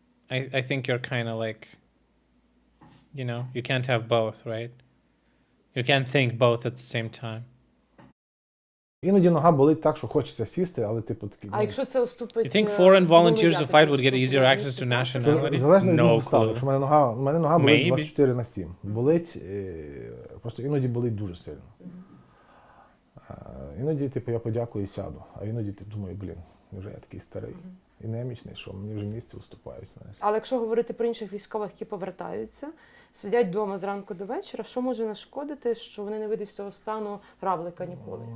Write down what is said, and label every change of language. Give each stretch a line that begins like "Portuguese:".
English: I think you're kind of like, you know, you can't have both, right? You can't think both at the same time.
Ukrainian: Іноді нога болить так, що хочеться сісти, але типу такі. А якщо це уступить...
English: You think foreign volunteers to fight would get easier access to nationality?
Ukrainian: Залежно від
English: No
Ukrainian: обставин.
English: clue.
Ukrainian: Якщо в мене нога болить 24/7. Болить, просто іноді болить дуже сильно. Іноді, типу, я подякую і сяду. А іноді ти думаю, блін, вже я такий старий і немічний, що мені вже місце уступають, знаєш. Але якщо говорити про інших військових, які повертаються, сидять вдома зранку до вечора, що може нашкодити, що вони не вийдуть з цього стану равлика ніколи?